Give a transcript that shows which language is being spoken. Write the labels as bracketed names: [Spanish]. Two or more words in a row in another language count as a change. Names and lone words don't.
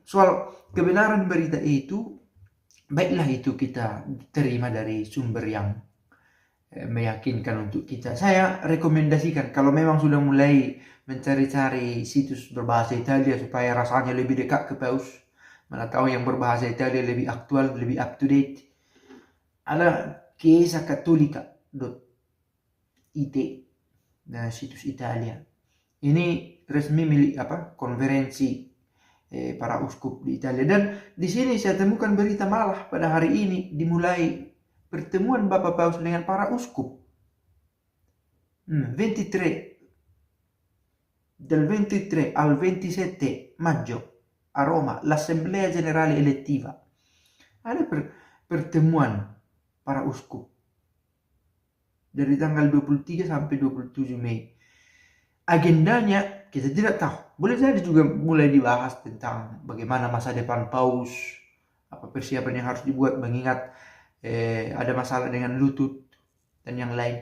[Indonesian] Soal kebenaran berita itu, baiklah itu kita terima dari sumber yang meyakinkan untuk kita. Saya rekomendasikan kalau memang sudah mulai mencari-cari situs berbahasa Italia supaya rasanya lebih dekat ke paus, mana tahu yang berbahasa Italia lebih aktual, lebih [English] up to date, [Indonesian] ada chiesacatolica.it, nah situs Italia. Ini resmi milik konferensi para uskup di Italia, dan di sini saya temukan berita malah pada hari ini dimulai pertemuan Bapak Paus dengan para uskup. [Italian] 23 al 27 maggio a Roma, l'Assemblea Generale Elettiva. [Indonesian] Ada pertemuan para uskup dari tanggal 23 sampai 27 Mei. Agendanya kita tidak tahu. Boleh jadi juga mulai dibahas tentang bagaimana masa depan paus, apa persiapan yang harus dibuat mengingat ada masalah dengan lutut dan yang lain.